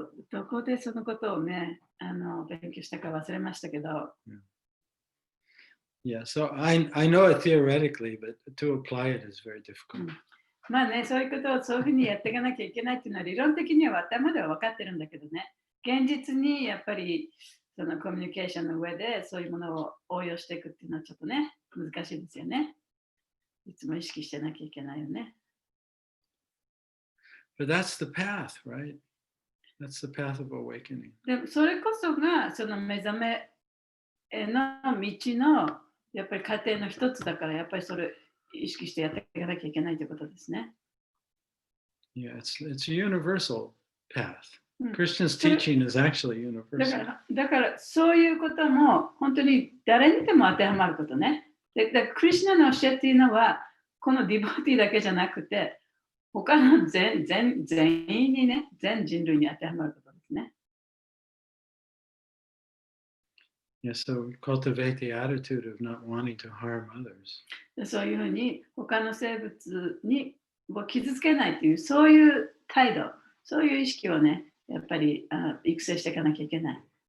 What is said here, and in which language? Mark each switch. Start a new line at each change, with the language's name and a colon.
Japanese: どこでそのことをね、勉強したか忘れましたけど。
English: Yeah, so I know it theoretically, but to apply it is very difficult.
Japanese: まあね、そういうことをそういうふうにやっていかなきゃいけないっていうのは理論的には頭では分かってるんだけどね、現実にやっぱりそのコミュニケーションの上でそういうものを応用していくっていうのはちょっとね、難しいですよね。いつも意識してなきゃいけないよね。
English: But that's the path, right? That's the path of awakening.
Japanese: でそれこそがその目覚めへの道のやっぱり過程の一つだから、やっぱりそれ意識してやっていかなきゃいけないということですね。
English: Yeah, it's a universal path. Christian's teaching is actually universal.
Japanese: だからそういうことも本当に誰にでも当てはまることね。だからクリシュナの教えっていうのはこのディボティだけじゃなくて他の全員にね、全人類に当てはまることですね。
English: Yeah, so cultivate the attitude of not wanting to harm others.
Japanese: そういうふうに他の生物に傷つけないというそういう態度、そういう意識をね、やっぱり育成していかなきゃいけない。